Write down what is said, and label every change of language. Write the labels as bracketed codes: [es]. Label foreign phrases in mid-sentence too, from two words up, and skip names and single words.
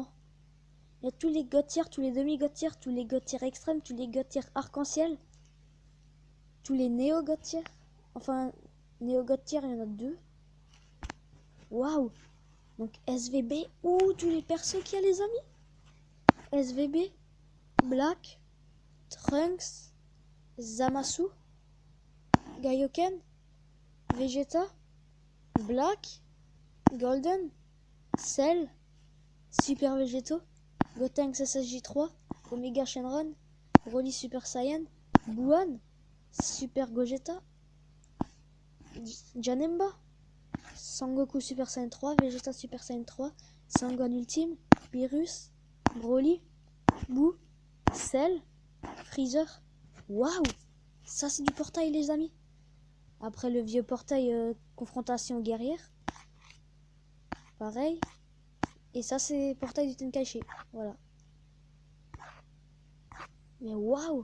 [fr] Il y a tous les [en] god tiers, [fr] tous les demi- [en] god tiers, [fr] tous les [en] god tiers [fr] extrêmes, tous les [en] god tiers [fr] arc-en-ciel, tous les néo- [en] god tiers. [fr] Enfin, néo- [en] god tiers, [fr] il y en a 2. Waouh! Donc SVB, tous les persos qu'il y a, les amis. SVB, Black, Trunks, Zamasu, Gaioken, Vegeta, Black, Golden, Cell, Super Vegeto, Gotenks SSJ3, Omega Shenron, Broly Super Saiyan, Buon, Super Gogeta, Janemba, Sangoku Super Saiyan 3, Vegeta Super Saiyan 3, Sangohan Ultime, Beerus, Broly, Boo, Cell, Freezer. Waouh! Ça c'est du portail, les amis. Après le vieux portail confrontation guerrière. Pareil. Et ça c'est portail du Tenkaichi. Voilà. Mais waouh!